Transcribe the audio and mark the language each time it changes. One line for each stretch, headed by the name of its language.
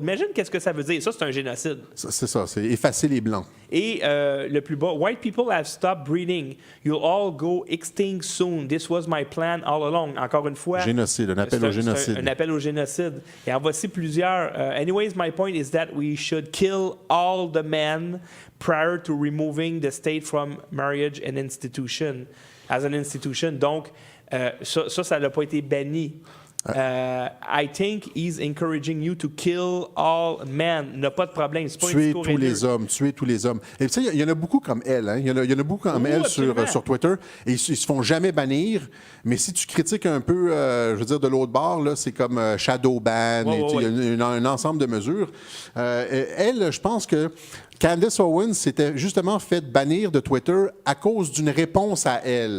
French: Imagine qu'est-ce que ça veut dire. Ça, c'est un génocide. C'est ça, c'est effacer les Blancs. Et le plus bas,
English: white people have stopped breeding. You'll all go extinct soon. This was my plan all along.
French: Encore une fois. Génocide, un appel au génocide. Un appel au génocide. Et en voici plusieurs.
English: Anyways, my point is that we should kill all the men prior to removing the state from marriage and institution. As an institution.
French: Donc, ça n'a pas été banni.
English: I think he's encouraging you to kill all men.
French: Il n'y a pas de problème. C'est pas tuer tous les hommes. Et tu sais, il y en a beaucoup comme elle. Hein? Il y en a beaucoup comme elle sur Twitter. Et ils se font jamais bannir. Mais si tu critiques un peu, je veux dire, de l'autre bord, là, c'est comme shadow ban. Il y a un ensemble de mesures. Elle, je pense que Candace Owens s'était justement fait bannir de Twitter à cause d'une réponse à elle.